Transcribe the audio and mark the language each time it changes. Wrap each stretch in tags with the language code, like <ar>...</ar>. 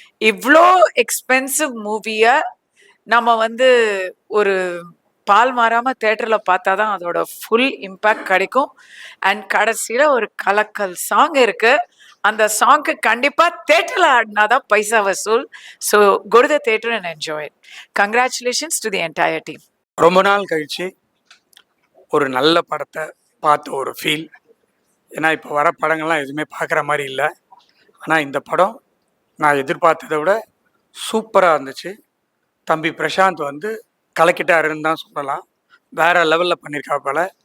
<ta>இவ்வளோ எக்ஸ்பென்சிவ் மூவிய நம்ம வந்து ஒரு பால் மாறாம தியேட்டர்ல பார்த்தாதான் அதோட ஃபுல் இம்பாக்ட் கிடைக்கும். அண்ட் கடைசியில ஒரு கலக்கல் சாங் இருக்கு. அந்த சாங்க்கு கண்டிப்பா தியேட்டர்ல ஆடினாதான் பைசா வசூல்.</ta> <en>So go to the theater and enjoy it. Congratulations to the entire team.</en> <ta>ரொம்ப நாள் கழிச்சு ஒரு நல்ல படத்தை பார்த்த ஒரு ஃபீல். ஏன்னா இப்போ வர படங்கள்லாம் எதுவுமே பார்க்குற மாதிரி இல்லை. ஆனால் இந்த படம் நான் எதிர்பார்த்ததை விட சூப்பராக இருந்துச்சு. தம்பி பிரசாந்த் வந்து கலக்கிட்டாருன்னு தான் சொல்லலாம். வேற லெவலில் பண்ணியிருக்காப்புல.</ta>